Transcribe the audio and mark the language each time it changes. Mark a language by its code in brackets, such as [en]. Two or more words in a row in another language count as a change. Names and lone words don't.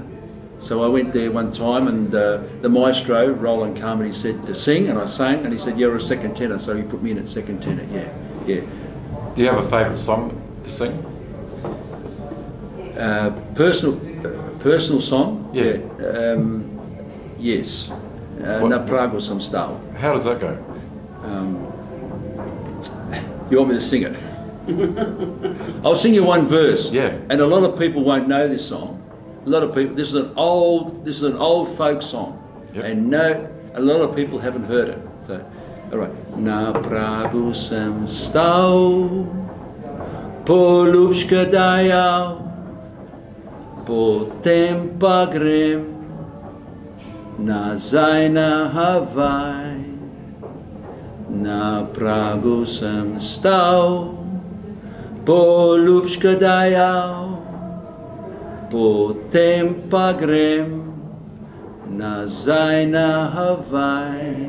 [en] So I went there one time, and the maestro, Roland Carmody, said to sing, and I sang, and he said, "You're a second tenor," so he put me in at second tenor. Yeah. Do you have a favourite song to sing? Personal song. Yeah. Yes. [hr] Na Pragu sam stao. [en] How does that go? You want me to sing it? I'll sing you one verse. Yeah. And a lot of people won't know this song. A lot of people. This is an old folk song, yep. And a lot of people haven't heard it. So, all right. [hr] Na Pragu sam stao, [sl] polubška dajal, potem pa grem nazaj na Havaj. Na Pragu sem stal, polubška dajal, potem pa grem nazaj na Havaj.